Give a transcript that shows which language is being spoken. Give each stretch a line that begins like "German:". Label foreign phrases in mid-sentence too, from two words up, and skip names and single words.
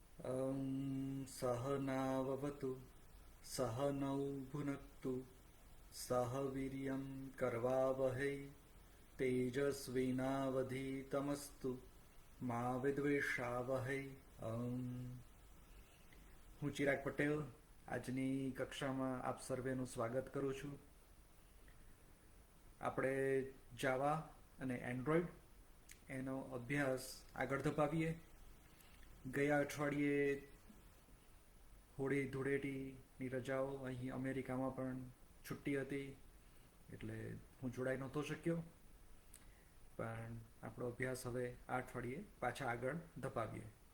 Sanskrit: सहनाववतु सहनौ भुनक्तु सह वीर्यं करवावहै तेजस्विनावधीतमस्तु मा विद्वेषावहै.
Gujarati: હું ચિરાગ પટેલ આજની કક્ષામાં આપ સર્વેનું સ્વાગત કરું છું. આપણે જાવા અને એન્ડ્રોઈડ એનો અભ્યાસ આગળ ધપાવીએ. ગયા અઠવાડિયે હોળી ધૂળેટીની રજાઓ અહીં અમેરિકામાં પણ છુટ્ટી હતી એટલે હું જોડાઈ નહોતો શક્યો, પણ આપણો અભ્યાસ હવે આ અઠવાડિયે પાછા આગળ ધપાવીએ.